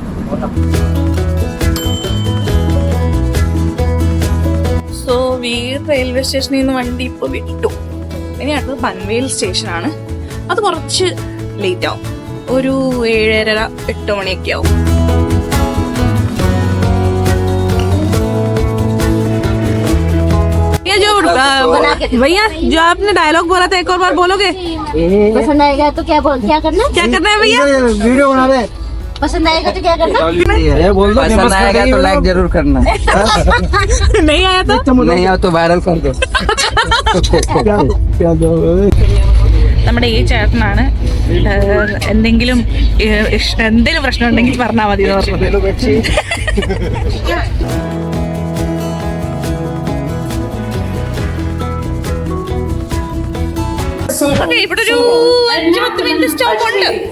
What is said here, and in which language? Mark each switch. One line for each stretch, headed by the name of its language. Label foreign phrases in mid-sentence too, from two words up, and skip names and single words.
Malayalam: സോ വീർ റെയിൽവേ സ്റ്റേഷനിൽ നിന്ന് വണ്ടി ഇപ്പൊ വിട്ടു. ഇനി അടുത്തത് പൻവേൽ സ്റ്റേഷനാണ്. അത് കുറച്ച് ലേറ്റ് ആവും, ഒരു 7:30-8 മണിയൊക്കെ ആവും.
Hindi: भैया जो आपने डायलॉग बोला था एक और बार बोलोगे? पसंद आएगा तो क्या करना है भैया? वीडियो बना रहे. पसंद आएगा तो क्या करना? बोल दो पसंद आएगा तो लाइक जरूर करना. नहीं आया तो नहीं आया तो वायरल कर दो.
Malayalam: നമ്മുടെ ഈ ചേട്ടനാണ് എന്തെങ്കിലും പ്രശ്നം ഉണ്ടെങ്കിൽ പറഞ്ഞാൽ മതി എന്ന് പറഞ്ഞത്. ഇവിടെ ഒരു 5-10 മിനിറ്റ് സ്റ്റോപ്പ് ഉണ്ട്.